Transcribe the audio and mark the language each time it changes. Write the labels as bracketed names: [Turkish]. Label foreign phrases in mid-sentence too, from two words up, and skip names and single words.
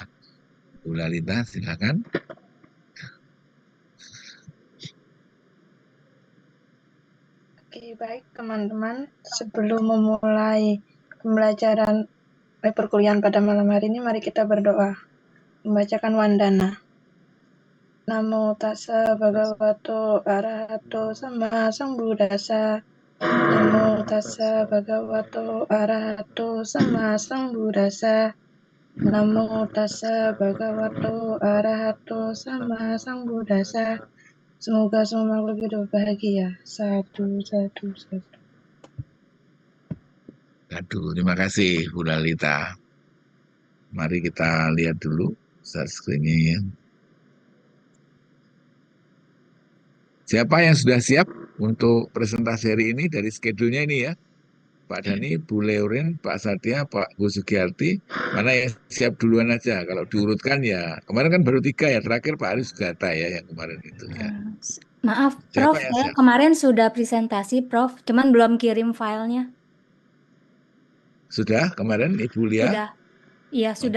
[Indonesian] Bu Lalita, silakan. Oke, baik teman-teman. Sebelum memulai pembelajaran perkuliahan pada malam hari ini, mari kita berdoa. Membacakan Wandana. [Pali] Namo tassa bhagavato arahato sama sambuddhassa. Namo tassa bhagavato arahato sama sambuddhassa. Namo tassa bhagavato arahato sama sambuddhassa. [Indonesian] Semoga semua makhluk hidup bahagia. Satu, satu, satu. Aduh, terima kasih Bu Lalita. Mari kita lihat dulu [English] start screen- [Indonesian] nya ya. Siapa yang sudah siap untuk presentasi hari ini dari schedule-nya ini ya? Pak Dani, Bu Leorin, Pak Satya, Pak Bu Sugiyarti, mana yang siap duluan aja. Kalau diurutkan ya, kemarin kan baru 3 ya, terakhir Pak Aris Sugata ya yang kemarin itu ya. Maaf, Siapa Prof, yang saya siap? kemarin sudah presentasi, Prof, cuman belum kirim filenya. Sudah kemarin Ibu Lia? Sudah, iya sudah,